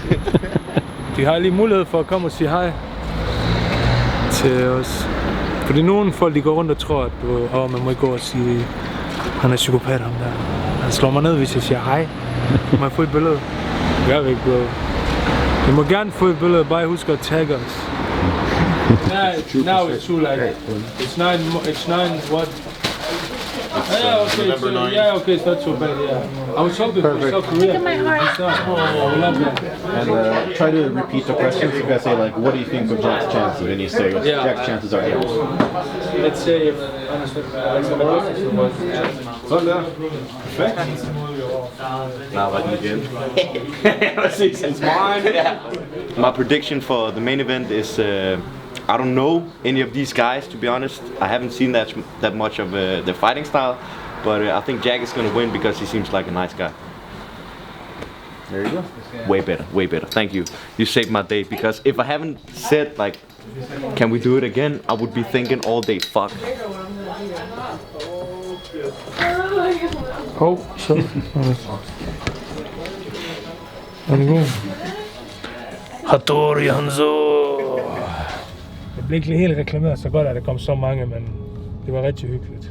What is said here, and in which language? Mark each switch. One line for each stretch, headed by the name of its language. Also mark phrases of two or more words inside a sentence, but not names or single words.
Danish: De har lige mulighed for at komme og sige hej til os. Fordi nogle folk, de går rundt og tror, at man må ikke gå og sige, han er psykopat, ham der. Han slår mig ned, hvis jeg siger hej. Må jeg få et billede? Jeg ved ikke, bro. I må gerne få et billede, bare husk at tagge os.
English: Now it's too late. It's nine what? Yeah, okay, so, yeah, okay, it's not so bad, yeah. I was hoping for South Korea. Look at my heart. Oh, I love that. And try to repeat the questions. You guys say like, what do you think of Jack's chances? And you say, Jack's chances are here. Let's say if
Danish: Sådan der. Perfekt.
English: Now I can again.
Danish: Præcis, hans mine.
English: My prediction for the main event is I don't know any of these guys, to be honest. I haven't seen that much of their fighting style, but I think Jack is going to win because he seems like a nice guy. There you go. Way better. Thank you. You saved my day, because if I haven't said like, can we do it again, I would be thinking all day, fuck.
Danish: Oh, så. Er det god? Hattori Hanzo! Det blev ikke helt reklameret så godt, at der kom så mange, men det var rigtig hyggeligt.